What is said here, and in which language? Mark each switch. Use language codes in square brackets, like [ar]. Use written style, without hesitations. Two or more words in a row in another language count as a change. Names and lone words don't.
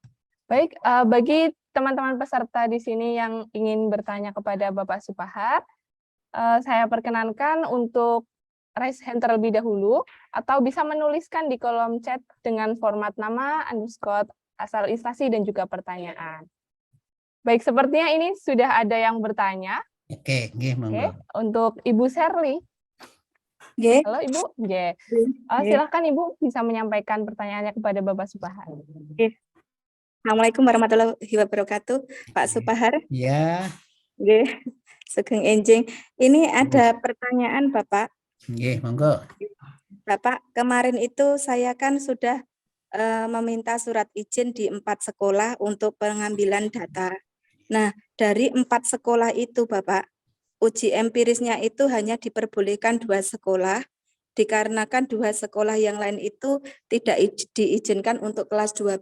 [id] Baik, bagi teman-teman peserta di sini yang ingin bertanya kepada Bapak Supahar, saya perkenankan untuk [en] raise hand [id] terlebih dahulu, atau bisa menuliskan di kolom chat dengan format nama, underscore, asal instansi, dan juga pertanyaan. Baik, sepertinya ini sudah ada yang bertanya. [jv] Oke, nggih, monggo. [id] Untuk Ibu Sherly. Nggih. Halo Ibu, silakan Ibu bisa menyampaikan pertanyaannya kepada Bapak Supahar. [ar] Assalamualaikum warahmatullahi wabarakatuh, [id] Pak Supahar. Ya. [jv] Nggih. Sugeng enjing. [id] Ini ada pertanyaan Bapak. [jv] Nggih, monggo. [id] Bapak, kemarin itu saya kan sudah meminta surat izin di 4 sekolah untuk pengambilan data. Nah, dari 4 sekolah itu Bapak, uji empirisnya itu hanya diperbolehkan 2 sekolah, dikarenakan 2 sekolah yang lain itu tidak diizinkan untuk kelas 12.